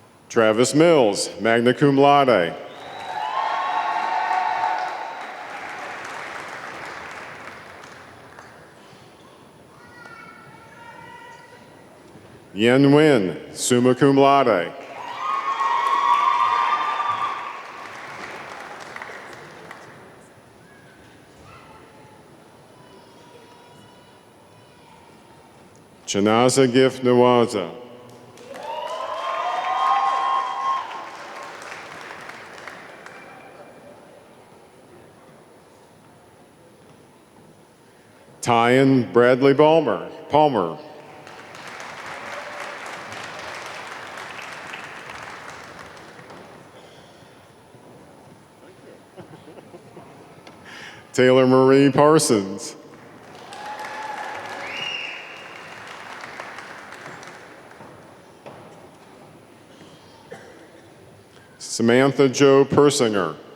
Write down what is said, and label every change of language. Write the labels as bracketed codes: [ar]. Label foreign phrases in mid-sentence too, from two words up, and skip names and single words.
[en] Travis Mills, [la] magna cum laude. [en] Yen Nguyen, [la] summa cum laude. [en] Chanaza Gif Nawaza. Tyan Bradley Palmer. Taylor Marie Parsons. Samantha Jo Persinger.